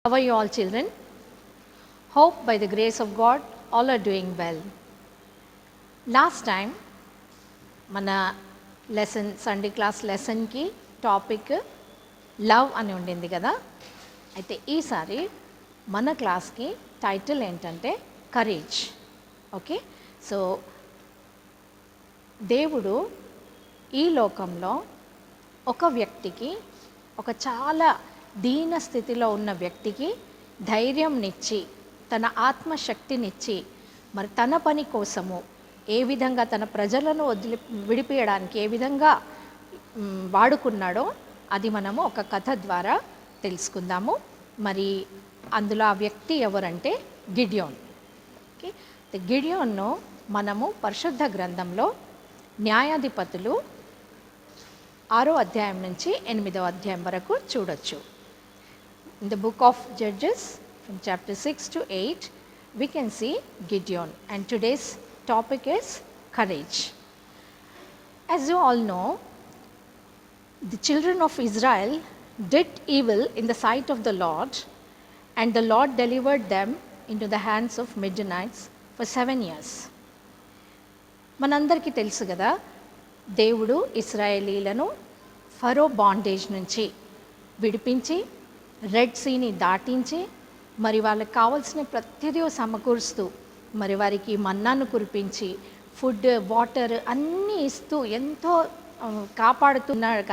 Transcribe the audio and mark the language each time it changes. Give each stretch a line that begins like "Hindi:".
English: How are you all, children? Hope by the grace of God all are doing well. Last time
Telugu: మన lesson Sunday class లెసన్కి topic love అని ఉండింది కదా. అయితే ఈసారి మన క్లాస్కి టైటిల్ ఏంటంటే కరేజ్. ఓకే, సో దేవుడు ఈ లోకంలో ఒక వ్యక్తికి, ఒక చాలా దీన స్థితిలో ఉన్న వ్యక్తికి ధైర్యంనిచ్చి, తన ఆత్మశక్తినిచ్చి, మరి తన పని కోసము ఏ విధంగా తన ప్రజలను విడిపించడానికి ఏ విధంగా వాడుకున్నాడో అది మనము ఒక కథ ద్వారా తెలుసుకుందాము. మరి అందులో ఆ వ్యక్తి ఎవరంటే గిడియోన్. ఓకే, గిడియోన్ను మనము పరిశుద్ధ గ్రంథంలో న్యాయాధిపతులు 6వ అధ్యాయం నుంచి 8వ అధ్యాయం వరకు చూడొచ్చు.
English: In the book of Judges, from chapter 6 to 8, we can see Gideon, and today's topic is courage. As you all know, the children of Israel did evil in the sight of the Lord, and the Lord delivered them into the hands of Midianites for 7 years.
Telugu: మనందరికీ తెలుసు కదా, దేవుడు ఇశ్రాయేలీలను ఫరో bondage నుంచి విడిపించి red సీని దాటించి మరి వాళ్ళకి కావాల్సిన ప్రతిదీ సమకూరుస్తూ మరి వారికి మన్నాను కురిపించి ఫుడ్, వాటర్ అన్నీ ఇస్తూ ఎంతో కాపాడుతున్నారు.